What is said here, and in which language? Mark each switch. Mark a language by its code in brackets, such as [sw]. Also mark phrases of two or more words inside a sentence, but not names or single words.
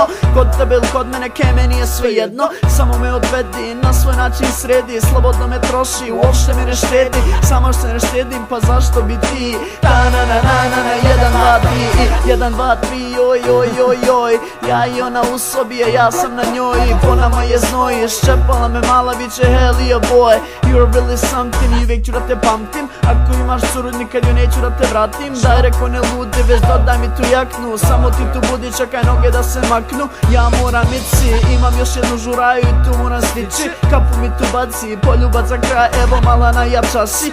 [sr] Kod tebe ili kod mene, kaj meni je sve jedno. Samo me odvedi, na svoj način sredi, slobodno me troši, uopšte mi ne štedi. Samo što se ne štedim, pa zašto bi ti? Ta-na-na-na-na-na, 1, 2, 3 1, 2, 3, joj. Ja i ona u sobi je, ja sam na njoj. Po nama je znoj, ščepala me mala, biće [en] hell boy. You're really something, [sr] i uvijek ću da te pamtim. Ako imaš curu, nikad joj neću da te vratim. Daj reko ne ludi, već dodaj mi tu jaknu. Samo ti tu budi, čekaj noge da se maknu. Ja moram ići, imam još jednu žuraju i tu moram stići. Kapu mi tu baci, poljubac za kraj, evo mala najjača si.